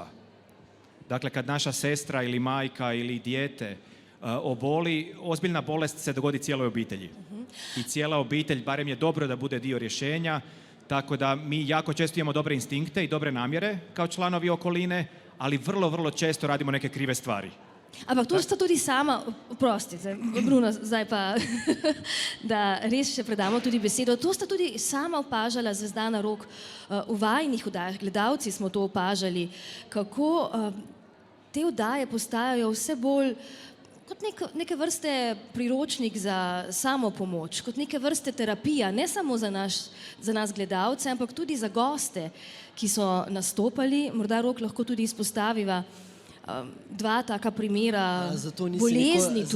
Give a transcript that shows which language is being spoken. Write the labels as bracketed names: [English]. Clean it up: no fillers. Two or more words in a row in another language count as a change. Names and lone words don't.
[Croatian] Dakle, kad naša sestra ili majka ili dijete oboli, ozbiljna bolest se dogodi cijeloj obitelji. I cijela obitelj, barem je dobro da bude dio rješenja, tako da mi jako često imamo dobre instinkte i dobre namjere kao članovi okoline, ali vrlo, vrlo često radimo neke krive stvari. [Slovenian] Ampak to sta tudi sama, oprostite, Bruno, zdaj pa, da res še predamo tudi besedo, to sta tudi sama opažala Zvezdana Rok v vajinih oddajah, gledalci smo to opažali, kako te oddaje postajajo vse bolj kot neke vrste priročnik za samopomoč, kot neke vrste terapija, ne samo za nas gledalce, ampak tudi za goste, ki so nastopali, morda Rok lahko tudi izpostaviva dva taka primera bolezni tudi.